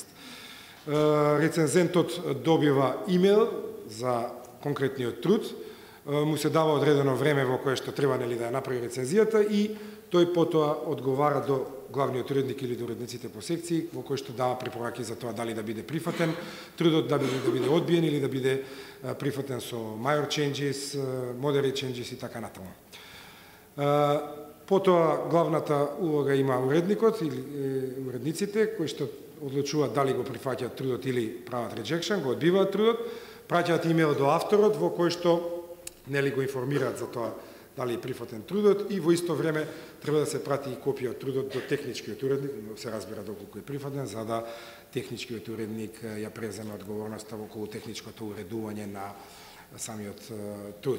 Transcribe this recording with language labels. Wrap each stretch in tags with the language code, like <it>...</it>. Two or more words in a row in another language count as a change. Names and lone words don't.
<mk>Рецензентот добива имейл за конкретниот труд, му се дава одредено време во кое што треба, нели, да ја направи рецензијата и тој потоа одговара до главниот уредник или до уредниците по секции, во кој што дава препораки за тоа дали да биде прифатен трудот, да биде одбиен или да биде прифатен со</mk> <en>minor changes, moderate changes</en> <mk>и така натаму. Потоа главната улога има уредникот или уредниците кои што одлучуваат дали го прифаќаат трудот или прават rejection, го одбиваат трудот, праќаат имейл до авторот во кој што, нели, го информираат за тоа дали е прифатен трудот и во исто време треба да се прати и копија од трудот до техничкиот уредник, се разбира доколку е прифатен, за да техничкиот уредник ја преземе одговорноста околу техничкото уредување на самиот труд.</mk>